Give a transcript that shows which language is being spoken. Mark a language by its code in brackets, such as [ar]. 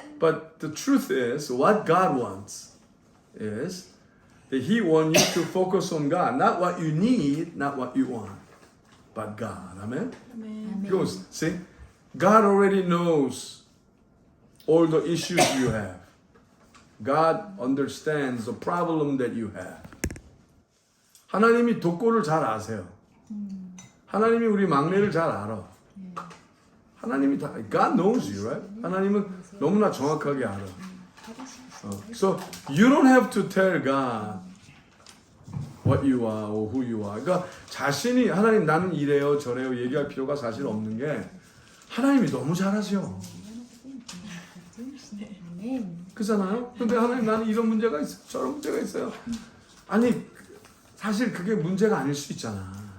[en] But the truth is, what God wants is that He wants you to focus on God, not what you need, not what you want, but God. Amen? Because, see, God already knows all the issues you have. God understands the problem that you have. [ko] 하나님이 독고를 잘 아세요. 하나님이 우리 막내를 잘 알아. 하나님이 다, [en] God knows you, right? [ko] 하나님은 너무나 정확하게 알아. [en] So you don't have to tell God what you are or who you are. [ko] 그러니까 자신이 하나님 나는 이래요 저래요 얘기할 필요가 사실 없는 게 하나님이 너무 잘하죠. 그렇잖아요. 근데 하나님 나는 이런 문제가 있어요. 저런 문제가 있어요. 아니 사실 그게 문제가 아닐 수 있잖아.